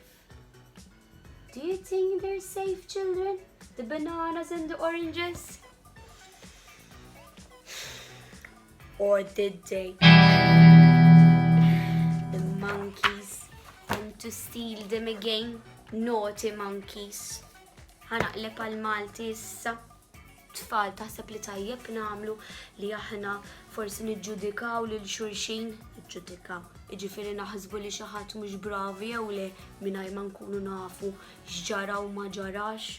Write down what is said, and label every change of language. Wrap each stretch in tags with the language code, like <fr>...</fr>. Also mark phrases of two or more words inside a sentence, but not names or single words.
<en>Do you think they're safe, children? The bananas and the oranges? Or did they? The monkeys went to steal them again. Naughty monkeys.</en> <mt>Ħanaqleb għal-Malti issa. Tfal taħseb li tajjeb nagħmlu li aħna forsi niġġudikaw lil xulxin. Niġġudikaw. Jiġifieri naħsbu li xi ħadd mhux bravi jew le mingħajr ma nkunu nafu x'ġara u ma ġarax.</mt>